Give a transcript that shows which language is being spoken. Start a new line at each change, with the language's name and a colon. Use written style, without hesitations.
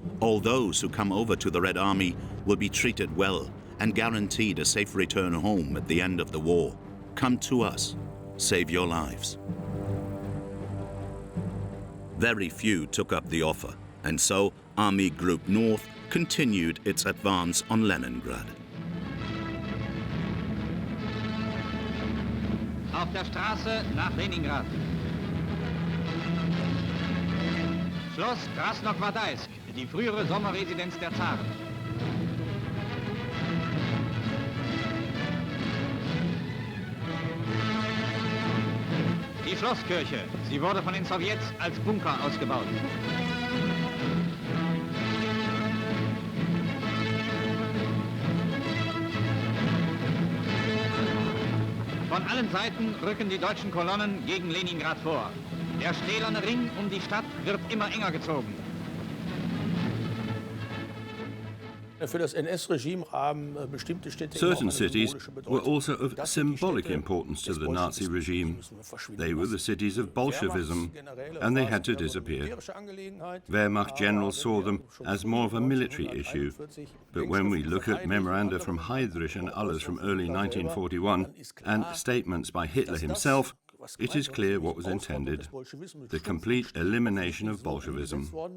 English: All those who come over to the Red Army will be treated well and guaranteed a safe return home at the end of the war. Come to us. Save your lives. Very few took up the offer, and so Army Group North continued its advance on Leningrad.
German: Auf der Straße nach Leningrad. Schloss Krasnogvardaisk, die frühere Sommerresidenz der Zaren. Die Schlosskirche, sie wurde von den Sowjets als Bunker ausgebaut. Von allen Seiten rücken die deutschen Kolonnen gegen Leningrad vor. Der stählerne Ring um die Stadt wird immer enger gezogen.
English: Certain cities were also of symbolic importance to the Nazi regime. They were the cities of Bolshevism, and they had to disappear. Wehrmacht generals saw them as more of a military issue, but when we look at memoranda from Heydrich and others from early 1941 and statements by Hitler himself, it is clear what was intended: the complete elimination of Bolshevism.